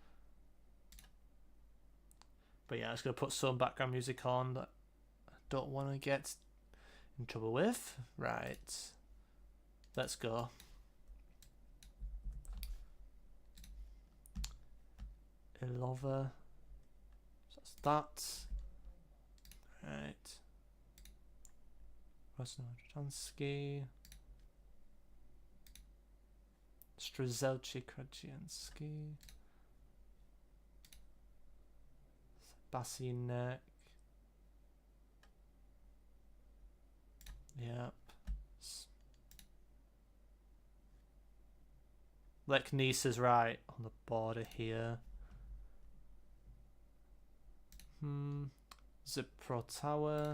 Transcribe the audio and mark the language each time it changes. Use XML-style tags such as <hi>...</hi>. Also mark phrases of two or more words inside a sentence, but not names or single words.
<en>But yeah, I'm just going to put some background music on that I don't want to get in trouble with. Right. Let's go. Ilova. So that's that. Right. Krasnodrzanski. Strzelci Krajianski. Basinek. Yep. Leknis is right on the border here. Ziprotawa.</en>